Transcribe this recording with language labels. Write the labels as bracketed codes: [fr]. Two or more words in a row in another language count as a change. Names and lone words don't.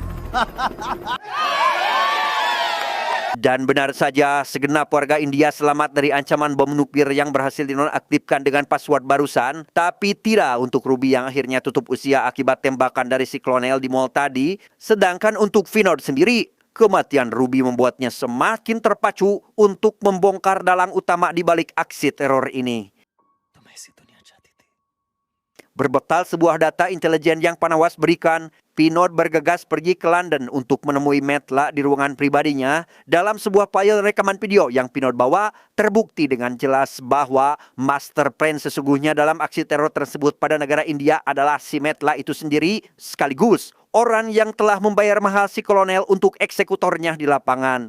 [id] Dan benar saja, segenap warga India selamat dari ancaman bom nuklir yang berhasil dinonaktifkan dengan password barusan. Tapi tidak untuk Ruby yang akhirnya tutup usia akibat tembakan dari si kolonel di mall tadi. Sedangkan untuk Vinod sendiri, kematian Ruby membuatnya semakin terpacu untuk membongkar dalang utama di balik aksi teror ini. [hi] तुम ऐसी दुनिया चाहती थी। [id] Berbekal sebuah data intelijen yang Panawas berikan, Vinod bergegas pergi ke London untuk menemui Metla di ruangan pribadinya. Dalam sebuah file rekaman video yang Vinod bawa, terbukti dengan jelas bahwa master plan sesungguhnya dalam aksi teror tersebut pada negara India adalah si Metla itu sendiri, sekaligus orang yang telah membayar mahal si kolonel untuk eksekutornya di lapangan.